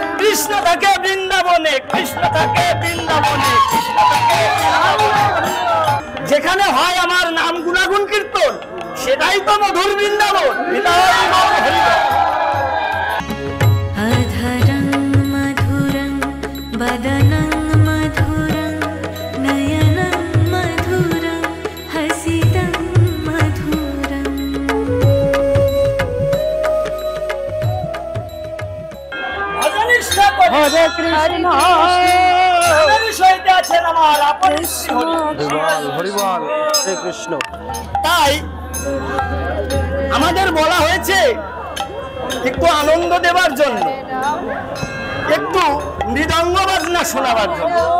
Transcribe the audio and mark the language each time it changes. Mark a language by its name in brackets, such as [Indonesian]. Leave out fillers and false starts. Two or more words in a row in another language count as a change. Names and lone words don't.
[Bangla] কৃষ্ণ থাকে বৃন্দাবনে, কৃষ্ণ থাকে বৃন্দাবনে, কৃষ্ণ থাকে বৃন্দাবনে। যেখানে হয় আমার নাম গুণাগুণ কীর্তন, সেটাই তো মধুর বৃন্দাবন। [Sanskrit] अधरं मधुरं वदनं मधुरं नयनं मधुरं हसितं मधुरं। [Bangla] হরে কৃষ্ণ বিষয়তে আছেন আমার আপনি হরি বল হরে কৃষ্ণ। তাই আমাদের বলা হয়েছে একটু আনন্দ দেবার জন্য, একটু মৃদঙ্গ বাজনা শোনাবার জন্য।